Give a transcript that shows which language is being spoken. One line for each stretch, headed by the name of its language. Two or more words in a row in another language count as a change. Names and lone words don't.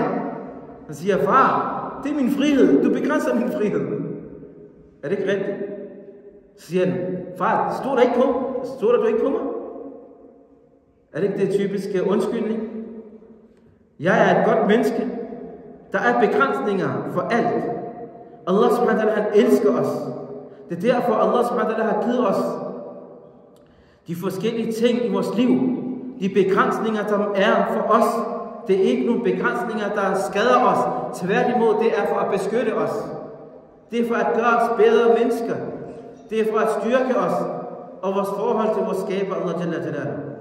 Danish: Han siger, far, det er min frihed. Du begrænser min frihed. Er det ikke rigtigt? Så siger han, far, stod der du ikke på mig? Er det ikke det typiske undskyldning? Jeg er et godt menneske. Der er begrænsninger for alt.
Arabic: الله سبحانه وتعالى,
Danish: han elsker os. Det er derfor,
Arabic: الله سبحانه وتعالى
Danish: har givet os de forskellige ting i vores liv. De begrænsninger, som er for os. Det er ikke nogle begrænsninger, der skader os. Tværtimod, det er for at beskytte os. Det er for at gøre os bedre mennesker. Det er for at styrke os og vores forhold til vores skaber,
Arabic: الله جل جلاله.